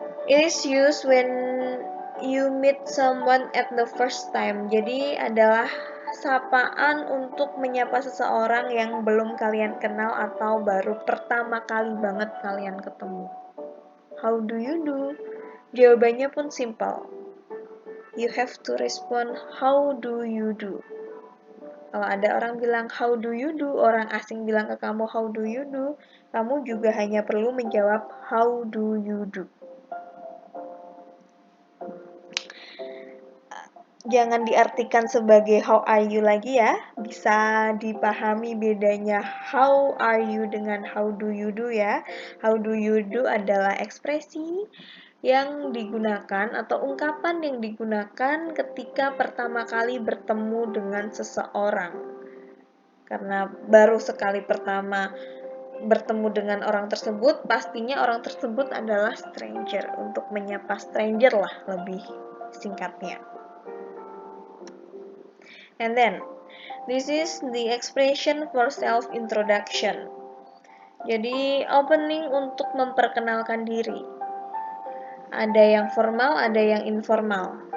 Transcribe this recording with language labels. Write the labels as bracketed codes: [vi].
[en] It is used when you meet someone at the first time. [id] Jadi adalah sapaan untuk menyapa seseorang yang belum kalian kenal atau baru pertama kali banget kalian ketemu. [en] How do you do? [id] Jawabannya pun simple. [en] You have to respond, how do you do? [id] Kalau ada orang bilang, [en] how do you do? [id] Orang asing bilang ke kamu, how do you do? Kamu juga hanya perlu menjawab, [en] how do you do? [id] Jangan diartikan sebagai [en] how are you [id] lagi ya. Bisa dipahami bedanya how are you dengan [en] how do you do [id] ya. [en] How do you do [id] adalah ekspresi yang digunakan atau ungkapan yang digunakan ketika pertama kali bertemu dengan seseorang. Karena baru sekali pertama bertemu dengan orang tersebut, pastinya orang tersebut adalah stranger. Untuk menyapa stranger lah lebih singkatnya. [en] And then, this is the expression for self-introduction. [id] Jadi, opening untuk memperkenalkan diri. Ada yang formal, ada yang informal.